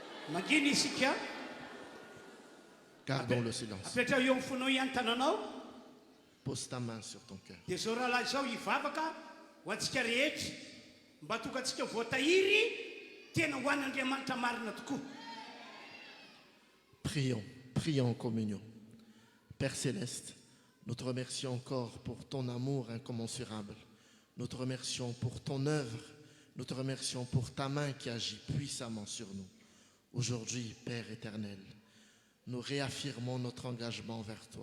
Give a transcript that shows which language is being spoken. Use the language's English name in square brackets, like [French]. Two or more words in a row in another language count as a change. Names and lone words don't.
[Malagasy] Mangina isika. [French] Gardons le silence. [Malagasy] Apetrao eo amin'ny fonao ihany tananao. [French] Pose ta main sur ton cœur. [Malagasy] Dia zao rahalahy izao hivavaka ho antsika rehetra mba tonga antsika voatahiry tena ho an'Andriamanitra marina tokoa. [French] Prions, prions en communion. Père Céleste, nous te remercions encore pour ton amour incommensurable. Nous te remercions pour ton œuvre. Nous te remercions pour ta main qui agit puissamment sur nous. Aujourd'hui, Père éternel, nous réaffirmons notre engagement vers toi.